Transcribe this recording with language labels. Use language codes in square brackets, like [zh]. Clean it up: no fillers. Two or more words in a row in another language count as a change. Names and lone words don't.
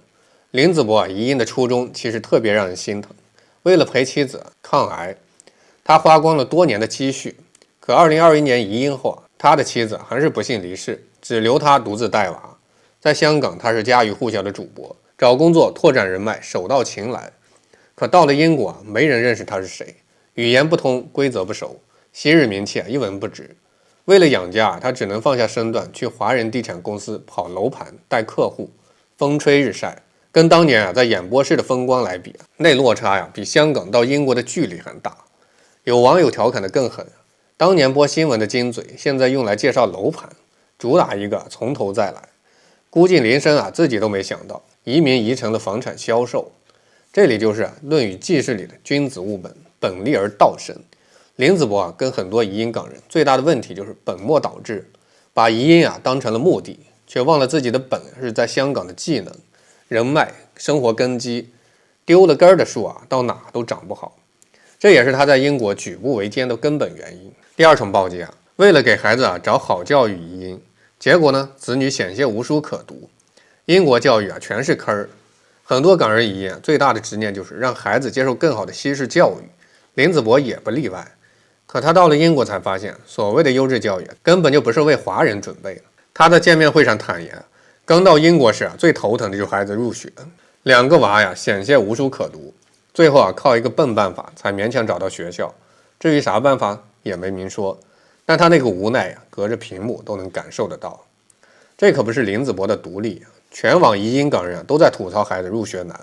[zh] 林子博移英的初衷其實特別讓人心疼，為了陪妻子抗癌，他花光了多年的積蓄。可2021年移英後，他的妻子還是不幸離世，只留他獨自帶娃。在香港，他是家喻戶曉的主播，找工作拓展人脈手到擒來。可到了英国，沒人認識他是誰，語言不通，規則不熟，昔日名氣一文不值。為了養家，他只能放下身段去華人地產公司跑樓盤帶客戶，風吹日曬，跟當年在演播室的風光来比，那落差比香港到英國的距離还大。有網友調侃的更狠，當年播新聞的金嘴，現在用來介紹樓盤，主打一個從頭再來。估計林生自己都沒想到，移民移成了房產銷售。這裡就是《論語記事》裡的君子務本，本立而道生。林子博跟很多移英港人最大的問題就是本末倒置，把移英當成了目的，卻忘了自己的本是在香港的技能、人脈、生活根基，丟了根的樹到哪都長不好。這也是他在英國舉步維艱的根本原因。第二重暴擊為了給孩子找好教育移英，結果呢，子女險些無書可讀。英國教育全是坑，很多港人移英最大的執念就是讓孩子接受更好的西式教育，林子博也不例外。可他到了英國才发现，所謂的優質教育根本就不是為華人準備的。他在見面會上坦言，剛到英國時最頭疼的就是孩子入學，2個娃險些無書可讀，最後靠一個笨辦法才勉強找到學校。至於啥辦法也沒明說。但他那個無奈呀，隔着屏幕都能感受得到。這可不是林子博的獨立，全網移英港人都在吐槽孩子入學難。